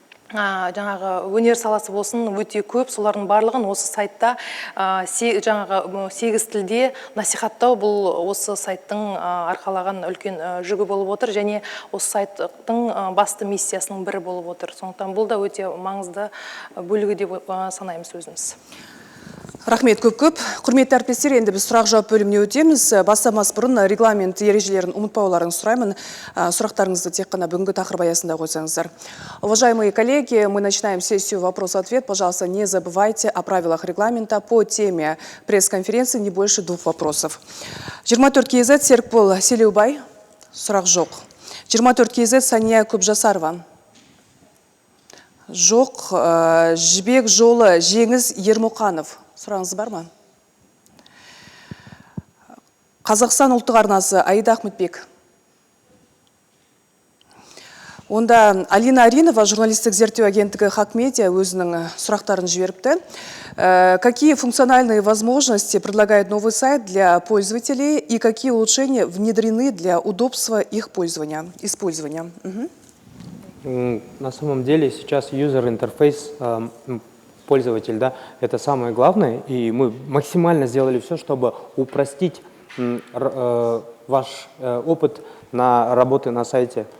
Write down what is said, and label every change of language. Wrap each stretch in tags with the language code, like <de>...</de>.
<kk>жаңағы өнер саласы болсын өте көп, солардың барлығын осы сайтта жаңағы 8 тілде насихаттау бұл осы сайттың арқалаған үлкен жүгі болып отыр, және осы сайттың басты миссиясының бірі болып отыр. Сондықтан бұл да өте маңызды бөлігі деп санаймыз өзіміз. Рахмет көп-көп. Құрметті әріптестер, енді біз сұрақ-жауап бөліміне өтеміз. Бастамас бұрын регламент ережелерін ұмытпауларыңызды сұраймын. Сұрақтарыңызды тек қана бүгінгі тақырып аясында қойсаңыздар.</kk> <ru>Уважаемые коллеги, мы начинаем сессию вопрос-ответ. Пожалуйста, не забывайте о правилах регламента по теме пресс-конференции, не больше 2 вопросов.</ru> <kk>24 КЗ Серікбол Селеубай, сұрақ жоқ. 24 КЗ Сания Көпжасарова. Жоқ. Жібек жолы Жеңіс Ермұқанов. Сұрағыңыз бар ма? Қазақстан ұлттық арнасы Аида Ахметбек. Онда Алина Аринова, журналистік зерттеу агенттігі Хакмедиа өзінің сұрақтарын жіберіпті.</kk> <ru>Какие функциональные возможности предлагает новый сайт для пользователей и какие улучшения внедрены для удобства их использования? На самом деле сейчас юзер-интерфейс пользователь, да, это самое главное, и мы максимально сделали все, чтобы упростить ваш опыт на работы на сайте.</ru>